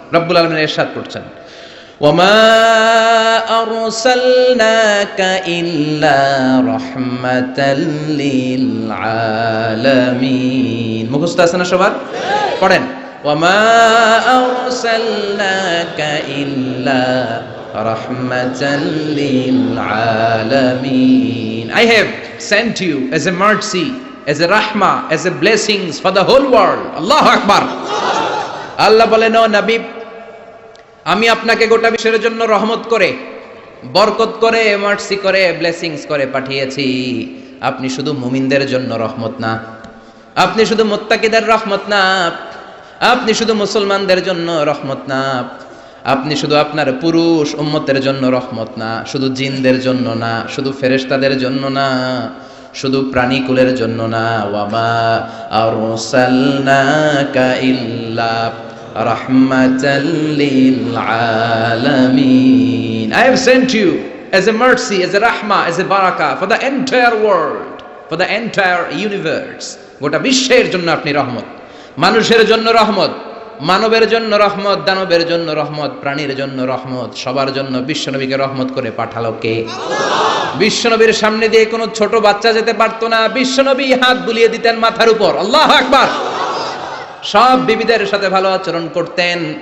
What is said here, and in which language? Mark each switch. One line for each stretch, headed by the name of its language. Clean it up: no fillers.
Bangla: রব্বুল আলামিন ইরশাদ করছেন,
Arabic: ওয়ামা আরসালনাকা ইল্লা রাহমাতাল লিল আলামিন।
Bangla: মুখস্থ আছে না সবার? পড়েন,
Arabic: ওয়ামা আরসালনাকা ইল্লা রাহমাতাল লিল আলামিন।
English: I have sent you as a mercy, as a rahmah, as a blessings for the whole world.
Arabic: Allahu Akbar.
Bangla: আল্লাহ বলেন, ও নবী, আমি আপনাকে গোটা বিশ্বের জন্য রহমত করে, বরকত করে, মার্সি করে, ব্লেসিংস করে পাঠিয়েছি। আপনি শুধু মুমিনদের জন্য রহমত না, আপনি শুধু মুত্তাকিদের রহমত না, আপনি শুধু মুসলমানদের জন্য রহমত না, আপনি শুধু আপনার পুরুষ উম্মতের জন্য রহমত না, শুধু জিনদের জন্য না, শুধু ফেরেশতাদের জন্য না, শুধু প্রাণীকুলের জন্য না।
Arabic: ওয়ামা আরসালনাকা ইল্লা রাহমাতাল লিল আলামিন।
English: I have sent you as a mercy, as a rahmah, as a barakah for the entire world, for the entire universe.
Bangla: গোটা বিশ্বের জন্য আপনি রহমত, মানুষের জন্য রহমত, মানবের জন্য রহমত, দানবের জন্য রহমত, প্রাণীর জন্য রহমত, সবার জন্য বিশ্বনবীকে রহমত করে পাঠালো কে? বিশ্বনবীর সামনে দিয়ে কোনো ছোট বাচ্চা যেতে পারতো না, বিশ্বনবী হাত বুলিয়ে দিতেন মাথার উপর। আল্লাহু আকবার। সব বিবিদের সাথে ভালো আচরণ করতেন,